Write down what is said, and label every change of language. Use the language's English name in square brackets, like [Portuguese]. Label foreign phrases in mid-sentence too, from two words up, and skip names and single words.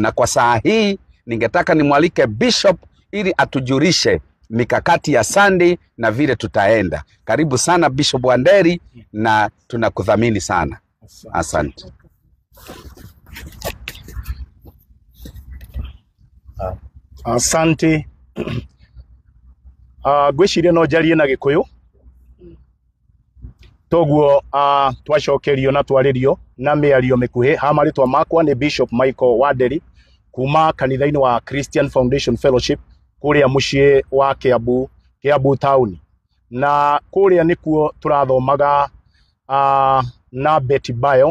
[Swahili] Na kwa saa hii ningetaka nimwalike bishop ili atujulishe mikakati ya Sunday na vile tutaenda. Karibu sana Bishop Wanderi, na tunakudhamini sana. Asante. Asante. [Kikuyu] Gwiciria no njarie na Gikuyu. Toguo twacokerio na twaririo na miario mikuhi. Hamaritwa makwa ni Bishop Michael Wanderi kuma kanitha-ini wa Christian Foundation Fellowship kuria mucii wa Kiambu town, na kuria nikuo turathomaga na Beti Bayo.